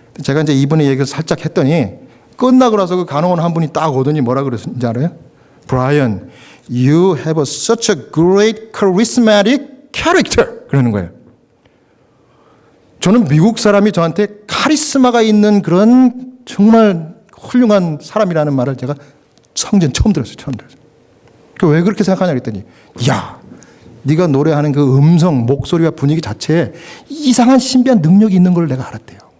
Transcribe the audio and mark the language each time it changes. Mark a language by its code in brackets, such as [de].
[ko] 제가 이제 이번에 얘기를 살짝 했더니 끝나고 나서 그 간호원 한 분이 딱 오더니 뭐라 그랬는지 알아요? [en] Brian, you have such a great charismatic character. [ko] 그러는 거예요. 저는 미국 사람이 저한테 카리스마가 있는 그런 정말 훌륭한 사람이라는 말을 제가 성전 처음 들었어요. 처음 들었어요. 왜 그렇게 생각하냐 그랬더니 야, 네가 노래하는 그 음성, 목소리와 분위기 자체에 이상한 신비한 능력이 있는 걸 내가 알았대요.